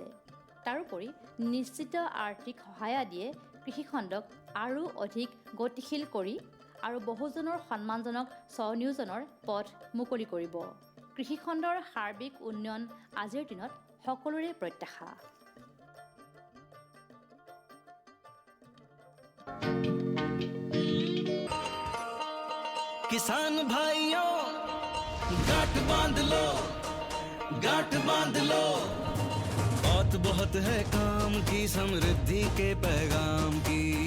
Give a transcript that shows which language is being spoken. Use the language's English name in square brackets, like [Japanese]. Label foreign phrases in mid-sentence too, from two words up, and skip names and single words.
[Assamese] তাৰোপৰি নিশ্চিত আৰ্থিক সহায় দিয়ে কৃষিখণ্ডক আৰু অধিক গতিশীল কৰি আৰু বহুজনৰ সন্মানজনক স্বনিয়োজনৰ পথ মুকলি কৰিব। কৃষিখণ্ডৰ সাৰ্বিক উন্নয়ন আজিৰ দিনত সকলোৰে প্ৰত্যাশা। [Hindi] किसान भाइयों गांठ बांध लो, गांठ बांध लो, बहुत बहुत है काम की, समृद्धि के पैगाम की।